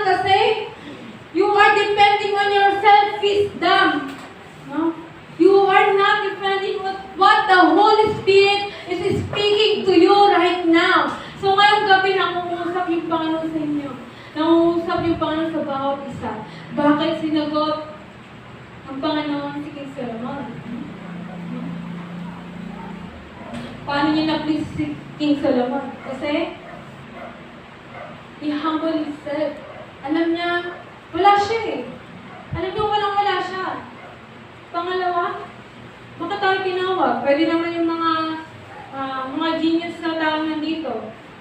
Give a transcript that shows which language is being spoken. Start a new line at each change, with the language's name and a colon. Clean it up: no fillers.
English: Kasi you are depending on your self-wisdom. No? You are not depending on what the Holy Spirit is speaking to you right now.
Filipino: So ngayong gabi, nangungusap yung Panginoon sa inyo. Nangungusap yung Panginoon sa bawat isa. Bakit sinagot ang Panginoon si King Solomon? Paano niya na-please si King Solomon?
English: Kasi, he humbled himself.
Filipino: Alam niya, wala siya eh. Alam niya, walang-wala siya. Pangalawa, baka tayo tinawag. Pwede naman yung mga genius na tao nandito.